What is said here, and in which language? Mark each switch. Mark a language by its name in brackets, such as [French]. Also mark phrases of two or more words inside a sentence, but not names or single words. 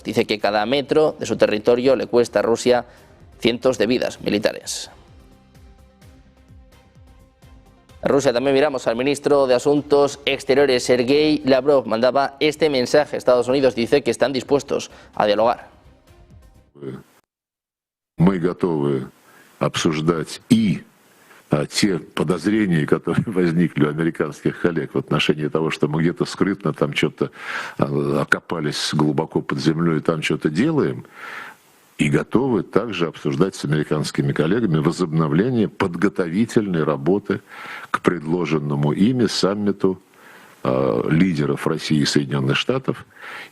[Spanish] Dice que cada metro de su territorio le cuesta a Rusia cientos de vidas militares. En Rusia también miramos al ministro de Asuntos Exteriores, Sergei Lavrov. Mandaba este mensaje a Estados Unidos. Dice que están dispuestos a dialogar. [Russian] Мы готовы обсуждать и те подозрения, которые возникли у американских коллег в отношении того, что мы где-то скрытно там что-то окопались глубоко под землей и там что-то делаем, и готовы также обсуждать с американскими коллегами возобновление подготовительной работы к предложенному ими саммиту лидеров России и Соединенных Штатов.